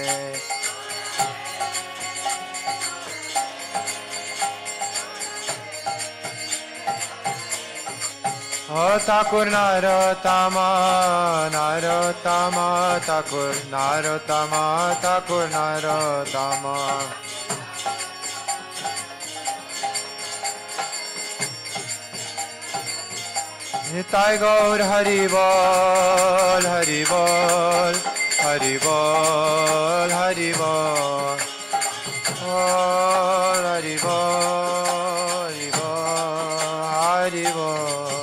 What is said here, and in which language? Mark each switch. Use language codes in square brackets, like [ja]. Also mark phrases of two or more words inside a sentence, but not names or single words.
[bn] O Thakur Narottama, Narottama, Thakur Narottama, Thakur Narottama. নিতাই গৌর হরি বোল, হরি বোল, হরি বোল, হরি বোল. হরি বোল, হরি বোল, হরি বোল.